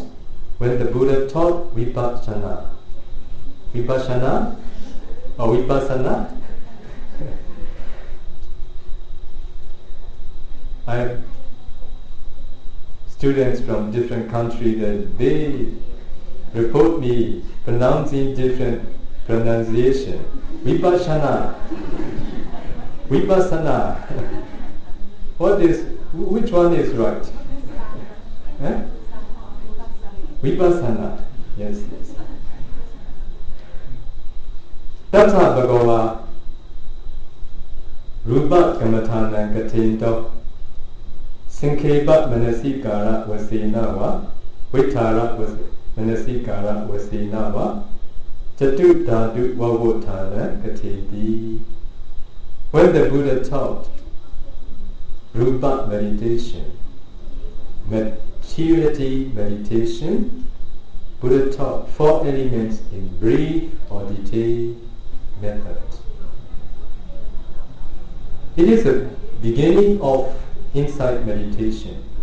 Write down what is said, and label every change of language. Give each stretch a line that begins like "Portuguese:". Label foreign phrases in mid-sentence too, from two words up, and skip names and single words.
English: When the Buddha taught vipassana or vipassana, I have students from different countries that they report me pronouncing different pronunciation. Vipassana. Which one is right? Eh? Vipassana. Yes.
Pali: Tata Bhagava Rupa Kamatana Katinto Sankeba Manasikara Vasinawa Vitara Manasikara Vasinawa Chatu Dhatu Vavotana Katiti.
English: When the Buddha taught Rupa meditation, materiality meditation, Buddha taught four elements in brief or detailed method. It is the beginning of insight meditation.